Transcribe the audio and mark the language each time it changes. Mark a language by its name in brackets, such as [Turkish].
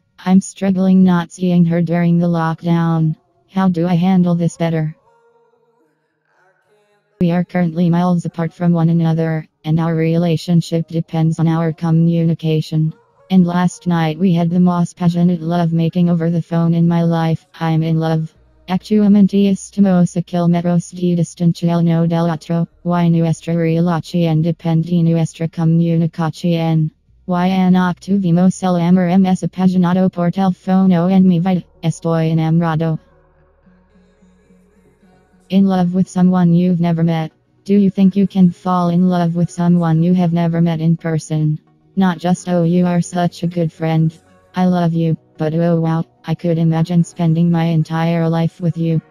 [English] I'm struggling not seeing her during the lockdown. How do I handle this better? We are currently miles apart from one another, and our relationship depends on our communication. And last night we had the most passionate lovemaking over the phone in my life. I'm in love. [Spanish] Actualmente estamos a kilómetros de distancia uno del otro, y nuestra relación depende de nuestra comunicación. Y no tuvimos el amor más apasionado por teléfono en mi vida. Estoy enamorado. [English] In love with someone you've never met. Do you think you can fall in love with someone you have never met in person? Not just, oh, you are such a good friend. I love you, but oh wow, I could imagine spending my entire life with you.